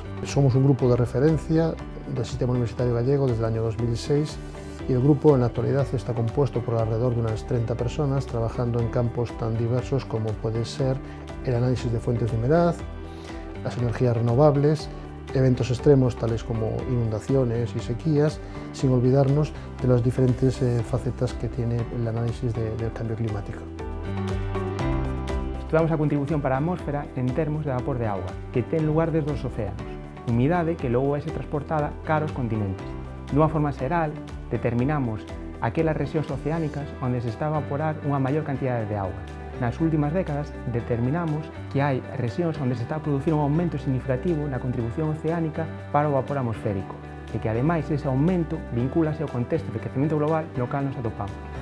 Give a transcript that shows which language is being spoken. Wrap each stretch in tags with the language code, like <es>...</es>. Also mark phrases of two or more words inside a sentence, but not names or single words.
<es>Somos un grupo de referencia del Sistema Universitario Gallego desde el año 2006 y el grupo en la actualidad está compuesto por alrededor de unas 30 personas trabajando en campos tan diversos como puede ser el análisis de fuentes de humedad, las energías renovables, eventos extremos tales como inundaciones y sequías, sin olvidarnos de las diferentes facetas que tiene el análisis del cambio climático.</es> <gl>Estudamos a contribución para a atmósfera en termos de vapor de auga, que ten lugar desde os océanos, humidade que logo é transportada cara aos continentes. Dunha forma xeral, determinamos aquelas rexións oceánicas onde se está a evaporar unha maior cantidade de auga. Nas últimas décadas determinamos que hai rexións onde se está a producir un aumento significativo na contribución oceánica para o vapor atmosférico e que, ademais, ese aumento vincúlase ao contexto de crecemento global no cal nos atopamos.</gl>